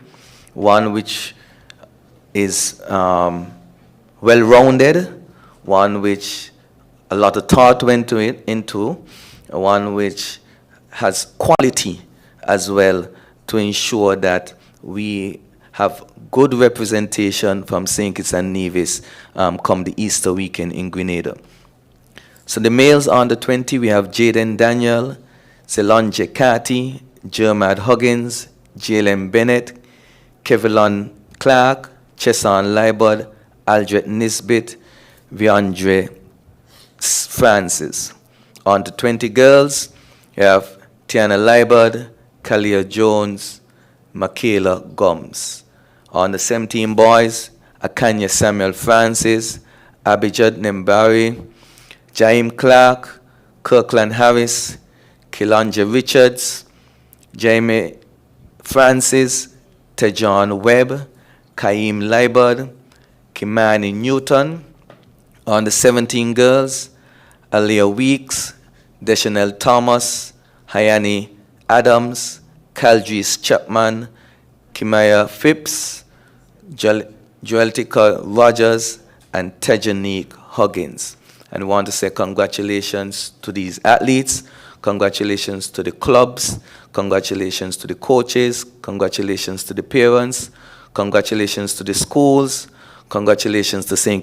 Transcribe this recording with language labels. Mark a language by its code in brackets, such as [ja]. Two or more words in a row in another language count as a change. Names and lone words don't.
[en] One which is well-rounded, one which a lot of thought went into, one which has quality as well, to ensure that we have good representation from St. Kitts and Nevis come the Easter weekend in Grenada. So the males under 20, we have Jaden Daniel, Celonje Carty, Jermad Huggins, Jalen Bennett, Kevlon Clark, Chesan Libod, Aldret Nisbet, Viandre Francis. On to 20 girls, we have Tiana Liebert, Kalia Jones, Michaela Gomes. On the 17 boys, Akanya Samuel Francis, Abijad Nembari, Jaime Clark, Kirkland Harris, Kilanja Richards, Jamie Francis, Tejon Webb, Kaim Liebert, Kimani Newton. On the 17 girls, Aliyah Weeks, Deschanel Thomas, Hayani Adams, Kaldris Chapman, Kimaya Phipps, Joeltica Rogers, and Tejanique Huggins. And I want to say congratulations to these athletes, congratulations to the clubs, congratulations to the coaches, congratulations to the parents, congratulations to the schools, congratulations to St.